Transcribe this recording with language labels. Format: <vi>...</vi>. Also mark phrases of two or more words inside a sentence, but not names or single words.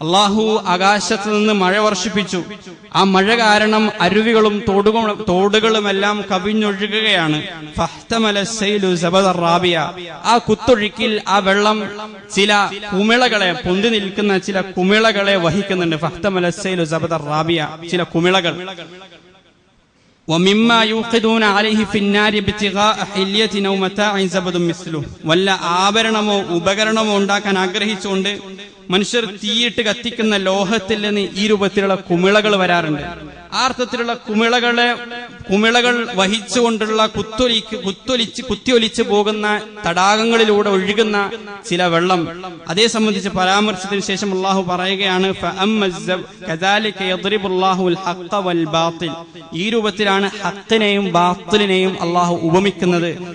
<ml>അള്ളാഹു ആകാശത്ത് നിന്ന് മഴ വർഷിപ്പിച്ചു. ആ മഴ കാരണം അരുവികളും തോടുകളുമെല്ലാം കവിഞ്ഞൊഴുകുകയാണ്.</ml> <ar>فاحتمل السيل زبدا رابيا.</ar> <ml>ആ കുത്തൊഴുക്കിൽ ആ വെള്ളം ചില കുമിളകളെ, പൊന്തി നിൽക്കുന്ന ചില കുമിളകളെ വഹിക്കുന്നുണ്ട്.</ml> <ar>فاحتمل السيل زبدا رابيا,</ar> <ml>ചില കുമിളകൾ.</ml> <ar>ومما يوقدون عليه في النار ابتغاء حلية أو متاع زبد مثله.</ar> <ml>വല്ല ആഭരണമോ ഉപകരണമോ ഉണ്ടാക്കാൻ ആഗ്രഹിച്ചുകൊണ്ട് മനുഷ്യർ തീയിട്ട് കത്തിക്കുന്ന ലോഹത്തിൽ നിന്ന് ഈ രൂപത്തിലുള്ള കുമിളകൾ വരാറുണ്ട്. ആ അർത്ഥത്തിലുള്ള കുമിളകൾ വഹിച്ചുകൊണ്ടുള്ള കുത്തിയൊലിച്ച് പോകുന്ന തടാകങ്ങളിലൂടെ ഒഴുകുന്ന ചില വെള്ളം, അതേ സംബന്ധിച്ച് പരാമർശത്തിന് ശേഷം അള്ളാഹു പറയുകയാണ്, ഈ രൂപത്തിലാണ് ഹക്കിനെയും ബാത്തിലിനെയും അള്ളാഹു ഉപമിക്കുന്നത്.</ml>